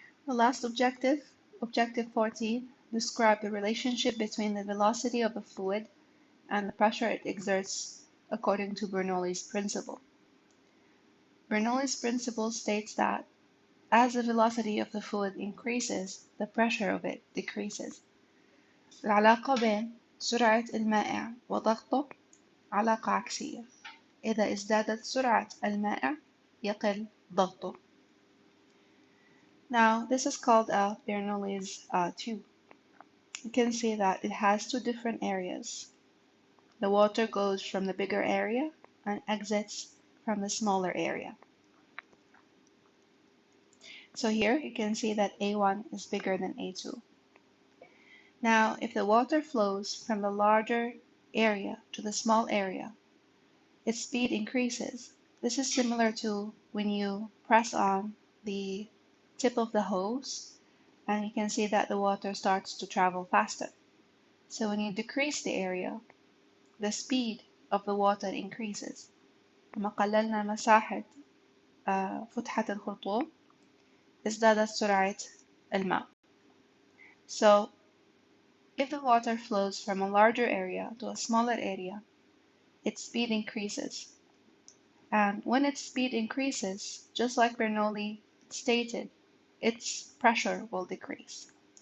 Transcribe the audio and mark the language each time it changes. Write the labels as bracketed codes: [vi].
[en] The last objective, objective 14, describe the relationship between the velocity of a fluid and the pressure it exerts according to Bernoulli's principle. Bernoulli's principle states that as the velocity of the fluid increases, the pressure of it decreases. [ar] العلاقة بين سرعة المائع وضغطه علاقة عكسية. إذا ازدادت سرعة المائع يقل ضغطه. [en] Now, this is called Bernoulli's tube. You can see that it has two different areas. The water goes from the bigger area and exits from the smaller area. So here you can see that A1 is bigger than A2. Now, if the water flows from the larger area to the small area, its speed increases. This is similar to when you press on the tip of the hose, and you can see that the water starts to travel faster. So when you decrease the area, the speed of the water increases. [ar] لما قللنا مساحة فتحة الخرطوم ازدادت سرعة الماء. [en] So if the water flows from a larger area to a smaller area, its speed increases. And when its speed increases, just like Bernoulli stated, its pressure will decrease.